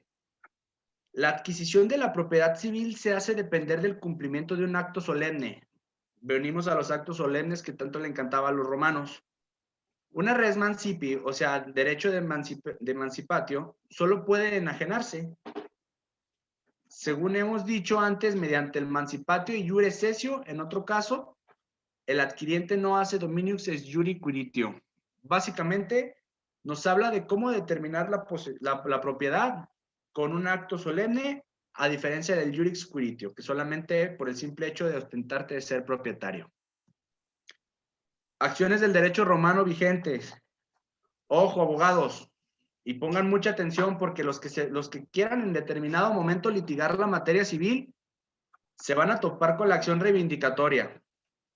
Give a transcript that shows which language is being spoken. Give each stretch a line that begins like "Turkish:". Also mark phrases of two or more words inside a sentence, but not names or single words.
Spanish: La adquisición de la propiedad civil se hace depender del cumplimiento de un acto solemne. Venimos a los actos solemnes que tanto le encantaba a los romanos. Una
Latin: res mancipi,
Spanish: o sea, derecho de emancipatio, solo puede enajenarse, según hemos dicho antes, mediante el mancipatio y
Latin: iure cessio.
Spanish: En otro caso, el adquiriente no hace
Latin: dominius ex jure quiritio.
Spanish: Básicamente, nos habla de cómo determinar la propiedad con un acto solemne, a diferencia del
Latin: iuris quiritio,
Spanish: que solamente por el simple hecho de ostentarte de ser propietario. Acciones del derecho romano vigentes. Ojo, abogados, y pongan mucha atención porque los que quieran en determinado momento litigar la materia civil se van a topar con la acción reivindicatoria.